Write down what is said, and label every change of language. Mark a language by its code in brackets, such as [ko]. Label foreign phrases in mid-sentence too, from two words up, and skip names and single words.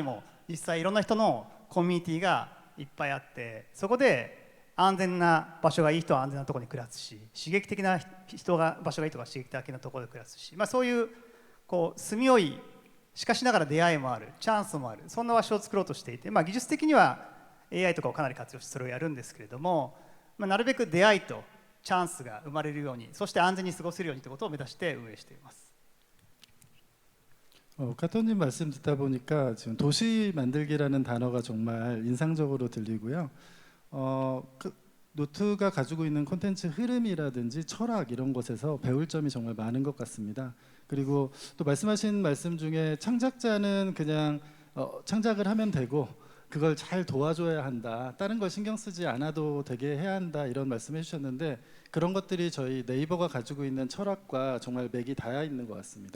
[ja] も実際いろんな人のコミュニティがいっぱいあって、そこで安全な場所がいい人は安全なところに暮らすし、刺激的な場所がいい人は刺激的なところで暮らすし、そういう住みよいしかしながら出会いもある、チャンスもある、そんな場所を作ろうとしていて、技術的には AI とかをかなり活用してそれをやるんですけれども、なるべく出会いとチャンスが生まれるように、そして安全に過ごせるようにということを目指して運営しています。 [ko] 카토님 말씀 듣다 보니까 지금 도시 만들기라는 단어가 정말 인상적으로 들리고요. 노트가 가지고 있는 콘텐츠 흐름이라든지 철학 이런 것에서 배울 점이 정말 많은 것 같습니다. 그리고 또 말씀하신 말씀 중에 창작자는 그냥 창작을 하면 되고 그걸 잘 도와줘야 한다, 다른 걸 신경 쓰지 않아도 되게 해야 한다, 이런 말씀해 주셨는데 그런 것들이 저희 네이버가 가지고 있는 철학과 정말 맥이 닿아 있는 것 같습니다.